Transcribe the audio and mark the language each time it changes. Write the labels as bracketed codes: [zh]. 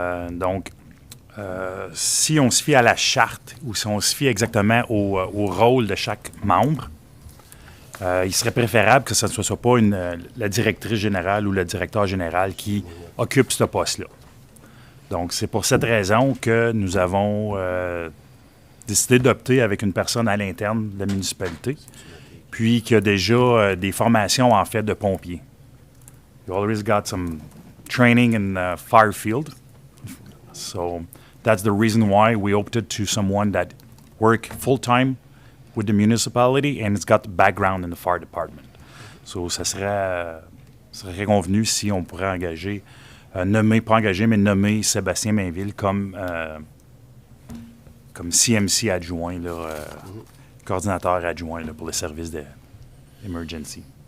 [fr] Donc, si on se fie à la charte ou si on se fie exactement au rôle de chaque membre, il serait préférable que ce ne soit pas la directrice générale ou le directeur général qui occupe ce poste-là. Donc, c'est pour cette raison que nous avons décidé d'opter avec une personne à l'interne de la municipalité, puis qui a déjà des formations, en fait, de pompiers. [en] You always got some training in fire field. So, that's the reason why we opted to someone that work full-time with the municipality and it's got the background in the fire department. [fr] So, ça serait convenu si on pourrait engager, nommer Sébastien Mainville comme CMC adjoint, là, coordinateur adjoint là, pour le service d'emergency.